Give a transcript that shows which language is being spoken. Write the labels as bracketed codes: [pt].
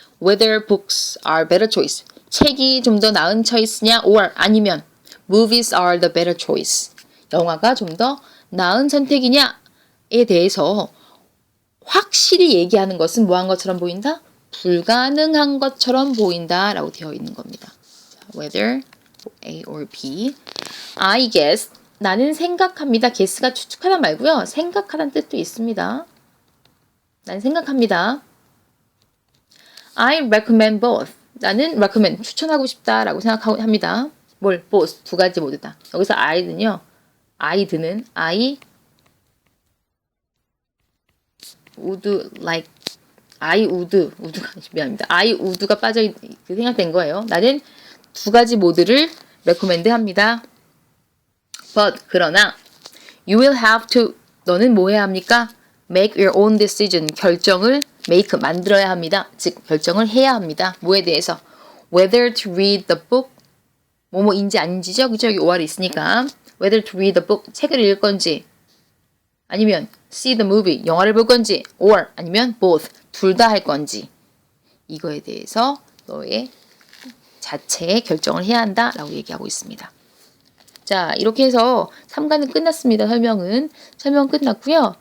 [en] whether books are better choice [ko] 책이 좀 더 나은 choice냐 or 아니면 [en] movies are the better choice [ko] 영화가 좀 더 나은 선택이냐에 대해서 확실히 얘기하는 것은 뭐한 것처럼 보인다? 불가능한 것처럼 보인다 라고 되어 있는 겁니다. [en] whether A or B I guess [ko] 나는 생각합니다. guess가 추측하다 말고요. 생각하다는 뜻도 있습니다. 난 생각합니다. [en] I recommend both. [ko] 나는 recommend, 추천하고 싶다라고 생각합니다. 뭘? both, 두 가지 모두 다. 여기서 I는요. [en] I would like, [ko] wood가 미안합니다. [en] I would [ko] 가 생각된 거예요. 나는 두 가지 모두를 recommend 합니다. [en] But, 그러나, you will have to, [ko] 너는 뭐 해야 합니까? [en] make your own decision, [ko] 결정을 만들어야 합니다. 즉, 결정을 해야 합니다. 뭐에 대해서? [en] whether to read the book, [ko] 뭐뭐인지 아닌지죠? 그죠? 여기 OR이 있으니까. [en] whether to read the book, [ko] 책을 읽을 건지, [en] 아니면 see the movie, [ko] 영화를 볼 건지, [en] or 아니면 both, 둘 다 할 건지. [ko] 이거에 대해서 너의 자체의 결정을 해야 한다라고 얘기하고 있습니다. 자, 이렇게 해서 3과는 끝났습니다. 설명 끝났고요.